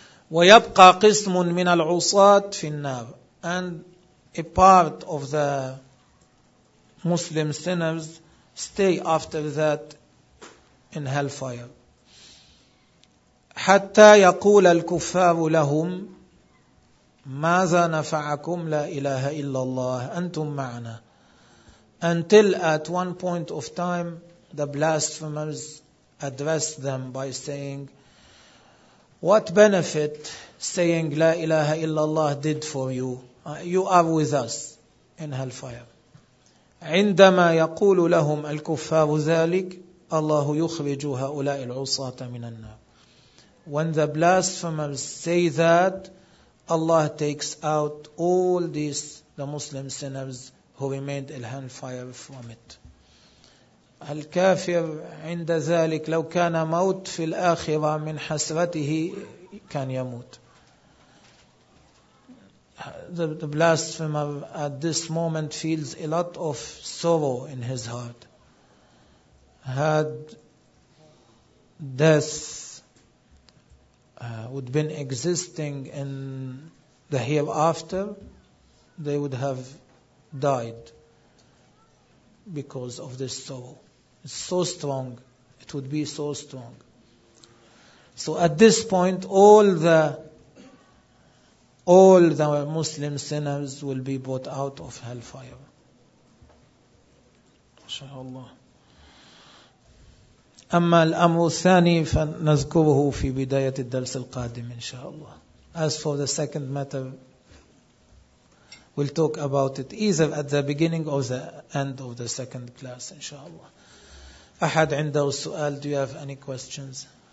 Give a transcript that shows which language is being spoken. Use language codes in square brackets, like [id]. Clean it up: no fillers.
[ar] ويبقى قسم من العصاة في النار. [en] And a part of the Muslim sinners stay after that in hellfire. [ar] حتى يقول الكفار لهم ماذا نفعكم لا إله إلا الله أنتم معنا. [en] Until at one point of time, the blasphemers addressed them by saying, what benefit saying La ilaha illallah did for you? You are with us in hellfire. [ar] عندما يقول لهم الكفار ذلك, الله يخرج هؤلاء العصاة من النار. [en] When the blasphemers say that, Allah takes out all these, the Muslim sinners, who remained in hellfire from it. [ar] الكافر عند ذلك لو كان موت في الآخرة من حسرته كان يموت. [en] The blasphemer at this moment feels a lot of sorrow in his heart. Had death would been existing in the hereafter, they would have died because of this sorrow. It's so strong. It would be so strong. So at this point, all the Muslim sinners will be brought out of hellfire. Inshallah. [ar] أما الأمر الثاني فنذكره في بداية الدرس القادم إن شاء الله. [en] As for the second matter, we'll talk about it either at the beginning or the end of the second class, inshallah. [ar] أحد عنده سؤال؟ [en] Do you have any questions?